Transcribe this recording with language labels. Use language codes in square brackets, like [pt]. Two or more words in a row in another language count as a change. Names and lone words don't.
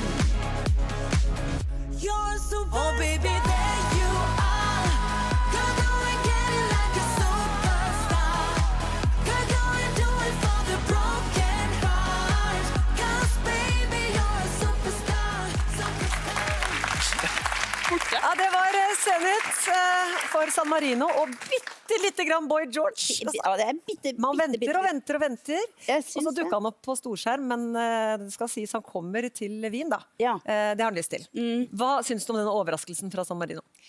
[en] You're a superstar. Oh baby, there you are. Go and get it like a superstar. Go and do it for the broken heart. 'Cause baby, you're a superstar, superstar. [no] Ja, det var Zenit for San Marino, og bitte lite grann Boy George. Ja, det er bitte, Man bitte, venter bitte og venter og venter, Jeg og så syns dukket han opp på storskjerm, men det skal sies han kommer til Wien da. Ja. Det har han lyst til. Hva synes du om denne overraskelsen fra San Marino?